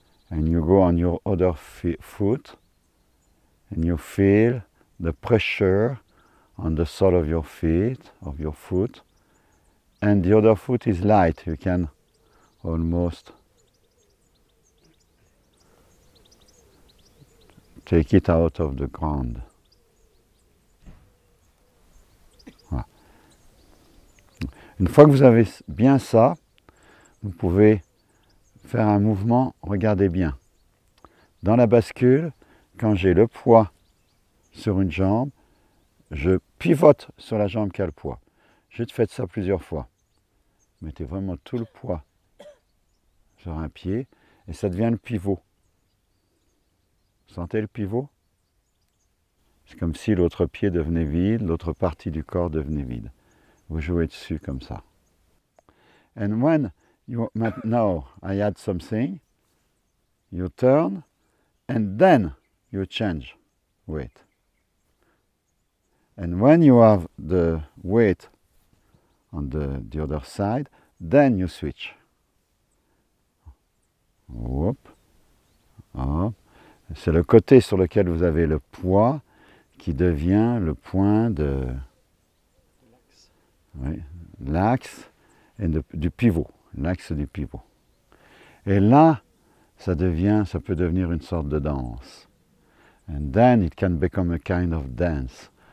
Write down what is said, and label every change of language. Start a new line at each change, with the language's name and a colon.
English: And you go on your other foot and you feel the pressure on the sole of your feet, of your foot, and the other foot is light. You can almost take it out of the ground.
French: Voilà. Une fois que vous avez bien ça, vous pouvez faire un mouvement, regardez bien. Dans la bascule, quand j'ai le poids sur une jambe, je pivote sur la jambe qui a le poids. Juste faites ça plusieurs fois. Mettez vraiment tout le poids sur un pied et ça devient le pivot. Vous sentez le pivot? C'est comme si l'autre pied devenait vide, l'autre partie du corps devenait vide. Vous jouez dessus comme ça.
English: And when you, now I add something, you turn, and then you change weight. And when you have the weight on the other side, then you switch. Hop, hop.
French: C'est le côté sur lequel vous avez le poids qui devient le point de l'axe et du pivot, l'axe du pivot. Et là, ça peut devenir une sorte de danse.
English: And then it can become a kind of dance.